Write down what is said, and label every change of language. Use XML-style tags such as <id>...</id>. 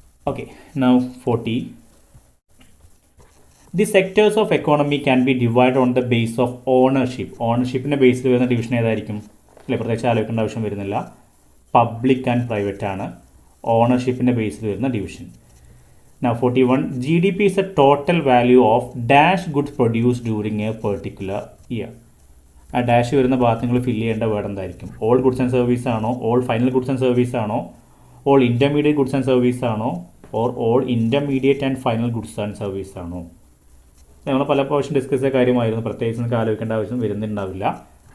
<en>Okay, now 40. The sectors of economy can be divide on the base of ownership.</en> <ml>ഓണർഷിപ്പിൻ്റെ ബേസിൽ വരുന്ന division ഏതായിരിക്കും? അല്ലെ, പ്രത്യേകിച്ച് ആലോചിക്കേണ്ട ആവശ്യം വരുന്നില്ല. പബ്ലിക് ആൻഡ് പ്രൈവറ്റ് ആണ് ഓണർഷിപ്പിൻ്റെ ബേസിൽ വരുന്ന division.</ml> <en>Now 41. GDP is a total value of dash goods produced during a particular year.</en> <ml>ആ ഡാഷ് വരുന്ന ഭാഗത്ത് നിങ്ങൾ ഫില്ല് ചെയ്യേണ്ട വേർഡ് എന്തായിരിക്കും?</ml> <en>all goods and service</en> <ml>ആണോ?</ml> <en>all final goods and service</en> <ml>ആണോ?</ml> <en>all intermediate goods and service</en> <ml>ആണോ?</ml> <en>or all intermediate and final goods and service</en> <ml>ആണോ? നമ്മൾ പല പ്രാവശ്യം ഡിസ്കസ് ചെയ്ത കാര്യമായിരുന്നു. പ്രത്യേകിച്ച് നിങ്ങൾക്ക് ആലോചിക്കേണ്ട ആവശ്യം വരുന്നുണ്ടാവില്ല.</ml>